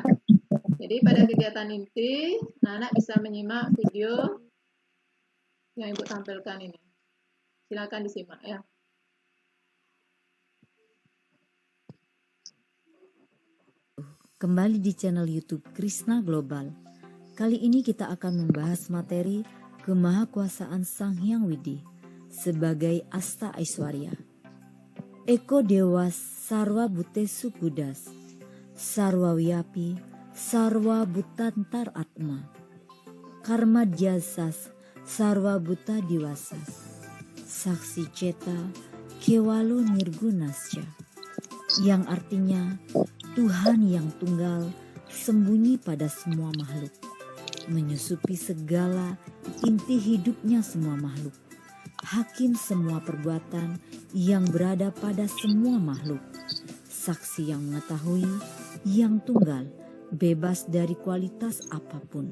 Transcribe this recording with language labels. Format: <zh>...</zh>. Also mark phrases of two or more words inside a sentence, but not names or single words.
<id>Jadi pada kegiatan inti, anak-anak bisa menyimak video yang Ibu tampilkan ini. Silakan disimak ya. Kembali di channel YouTube Krishna Global. Kali ini kita akan membahas materi kemahakuasaan Sang Hyang Widi sebagai Asta Aishwarya.</id> <sa>Eko Dewas Sarwa Bhutesu Kudas, Sarwa Wiyapi, Sarwa Bhutantar Atma, Karma Jasas, Sarwa Bhuta Diwasas, Saksi Ceta, Kewalo Nirgunasya,</sa> <id>yang artinya Tuhan yang tunggal sembunyi pada semua makhluk, menyusupi segala inti hidupnya semua makhluk, hakim semua perbuatan yang berada pada semua makhluk, saksi yang mengetahui, yang tunggal, bebas dari kualitas apapun.</id>